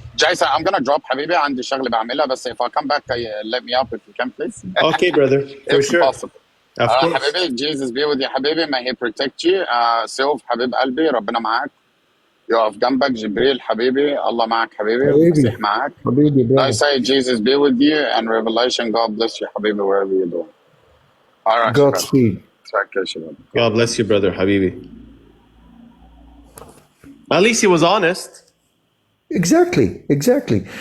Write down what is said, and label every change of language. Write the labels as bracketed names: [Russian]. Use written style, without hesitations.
[English] Jason, I'm gonna drop حبيبي. [Arabic] عندي شغلة بعملها [English] بس if I come back, let me up if you can, please. Okay, brother. For if sure. possible. Of course. حبيبي, Jesus be with you حبيبي. May he protect you. [Arabic] سيوف حبيب قلبي, ربنا معاك. يقف جنبك. جبريل حبيبي, الله معك حبيبي. المسيح معك. [English] I say Jesus be with you and Revelation. God bless you حبيبي wherever you're doing. All right. Godspeed. God bless you, brother Habibi. At least he was honest. Exactly.